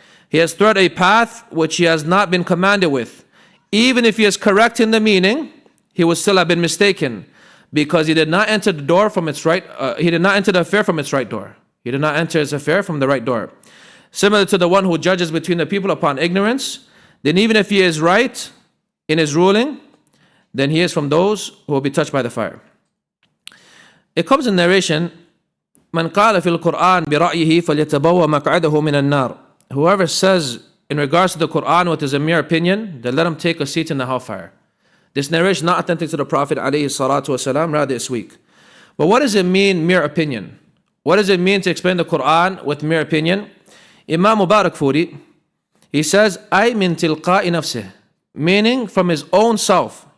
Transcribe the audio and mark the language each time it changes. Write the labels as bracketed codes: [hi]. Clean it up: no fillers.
[en] He has tread a path which he has not been commanded with. Even if he is correct in the meaning, he would still have been mistaken, because he did not enter the door from its right. He did not enter the affair from its right door. He did not enter his affair from the right door. Similar to the one who judges between the people upon ignorance, then even if he is right in his ruling, then he is from those who will be touched by the fire. It comes in narration, [ar] من قال في القرآن برأيه فليتبوأ مقعده من النار. [en] Whoever says in regards to the Quran with his mere opinion, then let him take a seat in the hellfire. This narration is not authentic to the Prophet ﷺ, rather it's weak. But what does it mean, mere opinion? What does it mean to explain the Quran with mere opinion? Imam Mubarakfuri, he says, [ar] أي من تلقاء نفسه, [en] meaning from his own self.